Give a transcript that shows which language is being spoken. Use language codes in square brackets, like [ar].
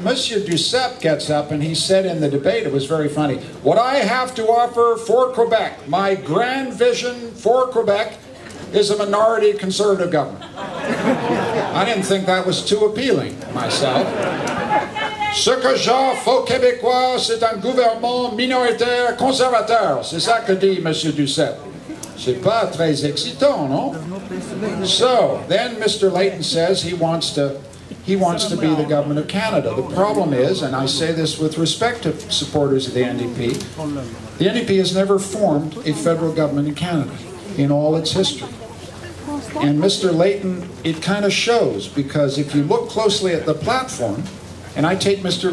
[en] Monsieur Duceppe gets up and he said in the debate, it was very funny, what I have to offer for Quebec, my grand vision for Quebec, is a minority conservative government. I didn't think that was too appealing myself. [fr] Ce que j'offre aux Québécois, c'est un gouvernement minoritaire conservateur. C'est ça que dit M. Duceppe. C'est pas très excitant, non? [en] So, then Mr. Layton says he wants to be the government of Canada. The problem is, and I say this with respect to supporters of the NDP has never formed a federal government in Canada in all its history. And Mr. Layton, it kind of shows, because if you look closely at the platform, and I take Mr.